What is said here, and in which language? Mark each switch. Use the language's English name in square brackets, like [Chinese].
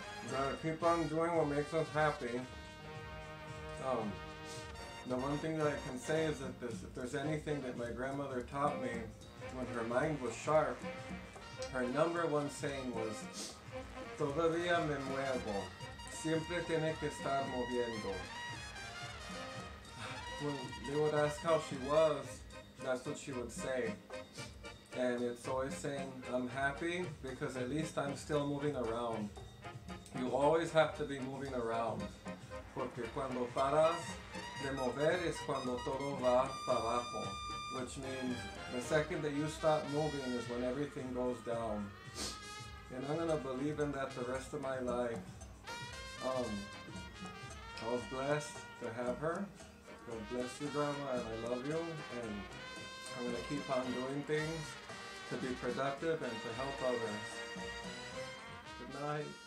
[English] Gotta keep on doing what makes us happy. The one thing that I can say is that if there's anything that my grandmother taught me when her mind was sharp, her number one saying was, [Spanish] "Todavía me muevo. Siempre tiene que estar moviendo." [English] When they would ask how she was, that's what she would say. And it's always saying, "I'm happy because at least I'm still moving around." You always have to be moving around. [Spanish] Porque cuando paras de mover es cuando todo va para abajo. [English] Which means the second that you stop moving is when everything goes down. And I'm going to believe in that the rest of my life. I was blessed to have her. God bless you, Grandma, and I love you. And I'm going to keep on doing things to be productive and to help others. Good night.